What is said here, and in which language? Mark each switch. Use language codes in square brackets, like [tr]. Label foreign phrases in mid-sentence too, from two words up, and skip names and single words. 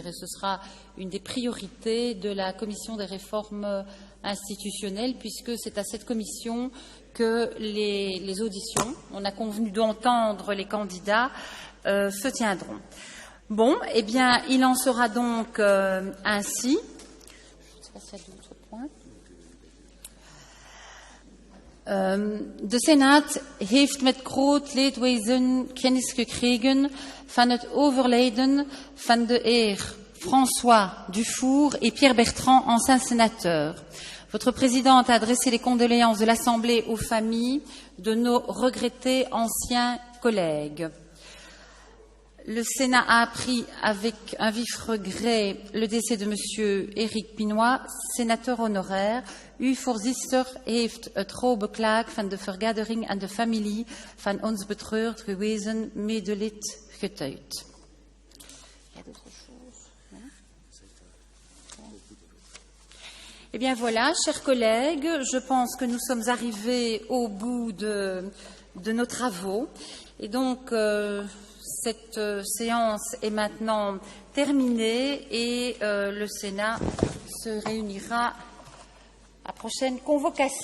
[fr] Et ce sera une des priorités de la commission des réformes institutionnelles, puisque c'est à cette commission que les auditions, on a convenu d'entendre les candidats, se tiendront. Bon, eh bien, il en sera donc ainsi. Je ne sais pas s'il y a d'autres points. [nl] De Senaat heeft met groot leedwezen kennis gekregen van het overlijden van de heer François Dufour [fr] et Pierre Bertrand, anciens sénateurs. Votre présidente a adressé les condoléances de l'Assemblée aux familles de nos regrettés anciens collègues. Le Sénat a appris avec un vif regret le décès de M. Éric Pinoy, sénateur honoraire. [nl] U voorzitter heeft het rouw beklaagd van de vergadering en de familie van ons betreurd gewezen medelid getuigd. [fr] Eh bien voilà, chers collègues, je pense que nous sommes arrivés au bout de nos travaux. Et donc, cette séance est maintenant terminée et le Sénat se réunira à la prochaine convocation.